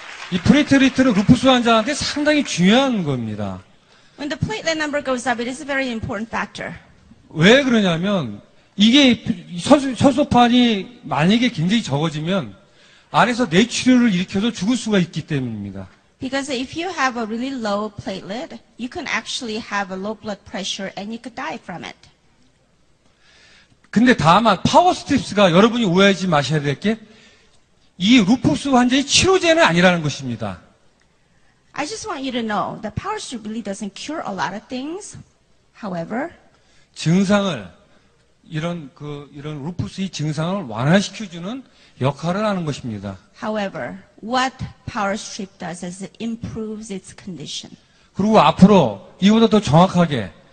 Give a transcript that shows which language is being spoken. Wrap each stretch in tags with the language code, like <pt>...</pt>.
<ko>이 플레이트리트는 루푸스 환자한테 상당히 중요한 겁니다.</ko> <en>When the platelet number goes up, it is a very important factor.</en> <ko>왜 그러냐면 이게 혈소판이 만약에 굉장히 적어지면 안에서 뇌출혈을 일으켜서 죽을 수가 있기 때문입니다.</ko> <en>Because if you have a really low platelet, you can actually have a low blood pressure and you could die from it.</en> <ko>근데 다만 파워 스트립스가 여러분이 오해하지 마셔야 될 게 이 루푸스 환자의 치료제는 아니라는 것입니다.</ko> <en>I just want you to know that power strip really doesn't cure a lot of things. However,</en> <ko>증상을 이런 루푸스의 증상을 완화시켜주는 역할을 하는 것입니다.</ko> <en>However, what power strip does is it improves its condition.</en> <ko>그리고 앞으로 이보다 더 정확하게</ko>